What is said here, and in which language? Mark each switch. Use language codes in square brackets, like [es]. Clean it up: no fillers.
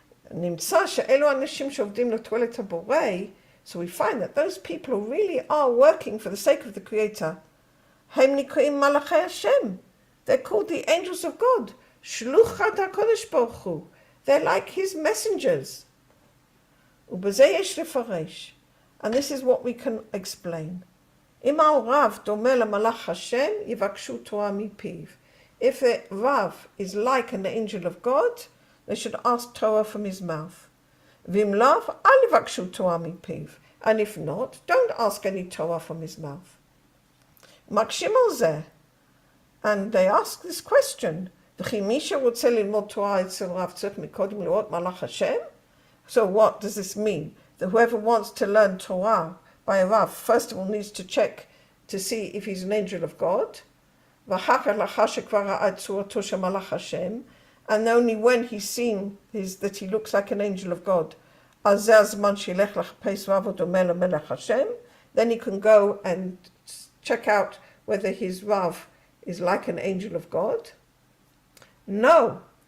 [he] נמצא שאלו אנשים שעובדים לתועלת הבורא, [en] so we find that those people who really are working for the sake of the Creator, [he] הם נקראים מלאכי השם. [en] They're called the angels of God. [he] שלוחת הקודש ברוך הוא. [en] They're like his messengers. [he] ובזה יש לפרש. [en] And this is what we can explain. [he] אם הרב דומה למלאך השם, יבקשו תורה מפיו. [en] If the Rav is like an angel of God, they should ask Torah from his mouth. [he] ואם לאו, אל יבקשו תורה מפיו. [en] And if not, don't ask any Torah from his mouth. [he] מקשים על זה. [en] And they ask this question. [he] וכי מי שרוצה ללמוד תורה אצל רב צריך מקודם לראות מלאך השם? [en] So what does this mean? That whoever wants to learn Torah by a Rav, first of all needs to check to see if he's an angel of God. [he] ואחר כך לאחר שכבר ראה את צורתו של מלאך השם, [en] and only when he's seen that he looks like an angel of God, [he] אז זה הזמן שילך לחפש רב הדומה למלאך השם, [en] then he can go and check out whether his Rav is like an angel of God. No.